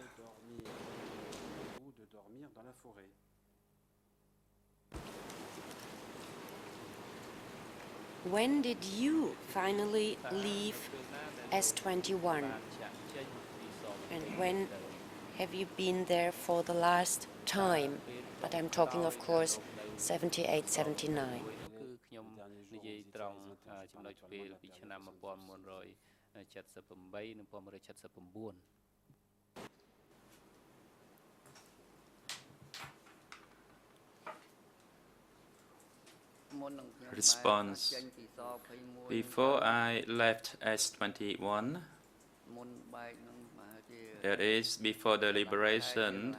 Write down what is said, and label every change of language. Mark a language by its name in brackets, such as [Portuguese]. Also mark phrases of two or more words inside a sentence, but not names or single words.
[English] When did you finally leave S21? And when have you been there for the last time? But I'm talking, of course, 78, 79. [Khmer] គឺខ្ញុំនិយាយត្រង់ចំណុចពេលពីឆ្នាំ1978និង1979 [English] Response: Before I left S21, that is, before the liberation,